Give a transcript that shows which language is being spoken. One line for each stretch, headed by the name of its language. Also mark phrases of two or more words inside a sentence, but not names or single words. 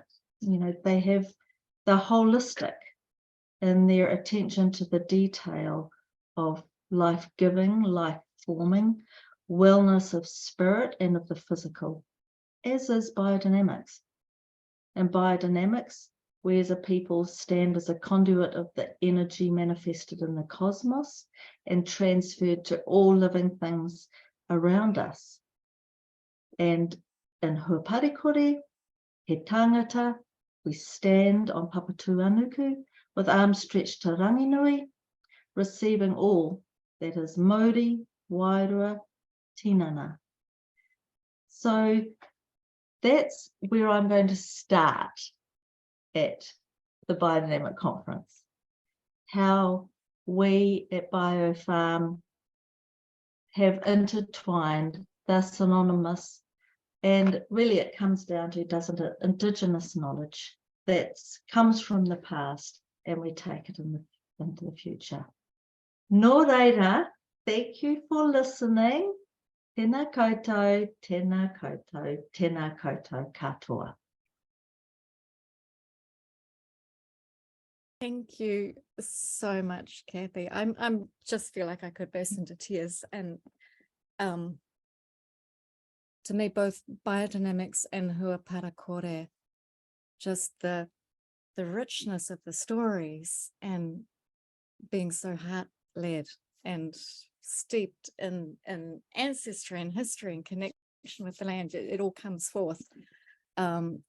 English: You know, they have the holistic in their attention to the detail of life-giving, life-forming, wellness of spirit and of the physical, as is biodynamics. And biodynamics, we as a people stand as a conduit of the energy manifested in the cosmos and transferred to all living things around us. And in
Māori: hua parikore, he tangata,
English: we stand on Papatuanuku with arms stretched to Ranginui, receiving all that is Māori,
Māori: Wairua, Tinana.
English: So that's where I'm going to start at the Biodynamic Conference. How we at BioFarm have intertwined, they're synonymous, and really it comes down to, doesn't it, Indigenous knowledge that comes from the past and we take it into the future.
Māori: Nō reira,
English: thank you for listening.
Māori: Tēnā koutou, tēnā koutou, tēnā koutou katoa.
English: Thank you so much, Cathy. I'm just feel like I could burst into tears. And to me, both biodynamics and hua parikore, just the richness of the stories and being so heart-led and steeped in ancestry and history and connection with the land, it all comes forth.